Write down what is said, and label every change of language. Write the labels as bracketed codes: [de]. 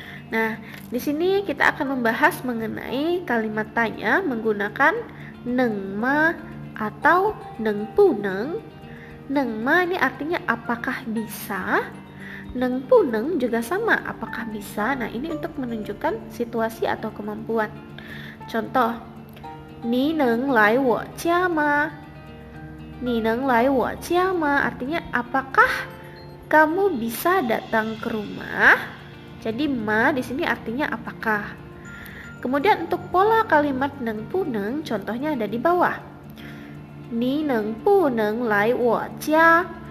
[id] Nah, di sini kita akan membahas mengenai kalimat tanya menggunakan neng ma atau neng pu neng. Neng ma ini artinya apakah bisa. Neng pu neng juga sama, apakah bisa. Nah, ini untuk menunjukkan situasi atau kemampuan. Contoh, [zh] 你能来我家吗? 你能来我家吗? [id] Artinya apakah kamu bisa datang ke rumah? Jadi ma di sini artinya apakah. Kemudian untuk pola kalimat neng pu neng, contohnya ada di bawah. [zh] 你能不能来我家?